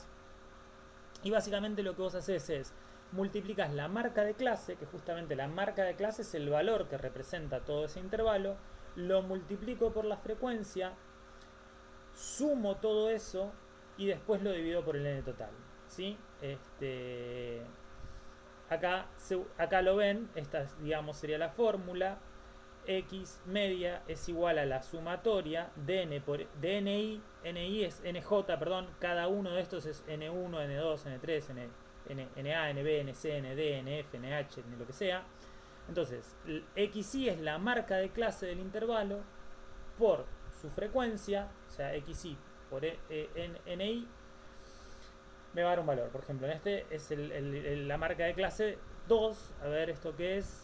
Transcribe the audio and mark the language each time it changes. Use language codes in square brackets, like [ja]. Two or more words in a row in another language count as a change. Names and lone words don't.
[es] Y básicamente lo que vos haces es, multiplicas la marca de clase, que justamente la marca de clase es el valor que representa todo ese intervalo, lo multiplico por la frecuencia, sumo todo eso y después lo divido por el n total. ¿Sí? Acá lo ven, esta digamos sería la fórmula. x media es igual a la sumatoria dn por dni, ni es nj, perdón, cada uno de estos es n1, n2, n3, na, nb, nc, nd, nf, nh, lo que sea. Entonces, xi es la marca de clase del intervalo por su frecuencia, o sea, xi por ni, me va a dar un valor. Por ejemplo, en este es la marca de clase 2. A ver, ¿esto qué es?